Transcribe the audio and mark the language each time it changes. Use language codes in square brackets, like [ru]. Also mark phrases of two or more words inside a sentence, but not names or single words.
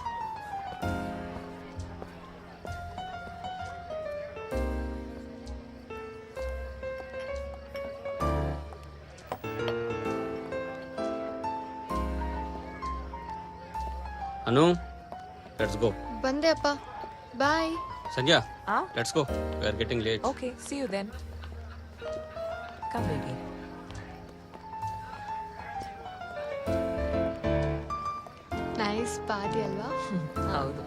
[en] Anu, let's go. [kn] ಬಂದೆ ಅಪ್ಪ. [en] Bye. Sanjay, Ah? let's go. We are getting late. Okay, see you then. Come, baby. Nice party ಅಲ್ವಾ? [kn] ಹೌದು.